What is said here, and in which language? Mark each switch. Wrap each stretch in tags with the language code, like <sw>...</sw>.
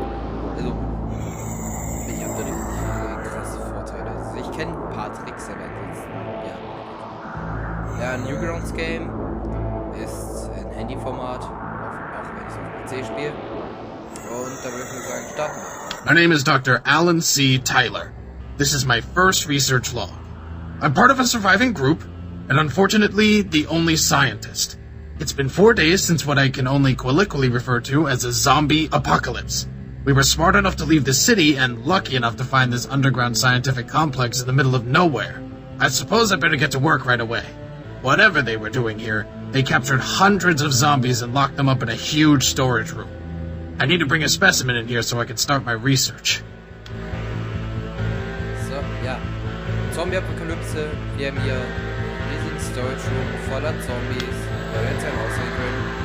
<de>Also, ich habe da nicht krasse Vorteile. Also, ich kenne ein paar Tricks, aber ansonsten, ja. Ja, ein Newgrounds Game ist ein Handyformat, auch wenn ich es auf PC spiele. Und da würde ich nur sagen, starten wir.</de> <en>My name is Dr. Alan C. Tyler. This is my first research log. I'm part of a surviving group, and unfortunately, the only scientist. It's been 4 days since what I can only colloquially refer to as a zombie apocalypse. We were smart enough to leave the city and lucky enough to find this underground scientific complex in the middle of nowhere. I suppose I better get to work right away. Whatever they were doing here, they captured hundreds of zombies and locked them up in a huge storage room. I need to bring a specimen in here so I can start my research.</en> <de>So, ja. Zombie-Apokalypse. Wir haben hier einen riesigen Storage Room voller Zombies. Wir werden es ja aussehen können.</de>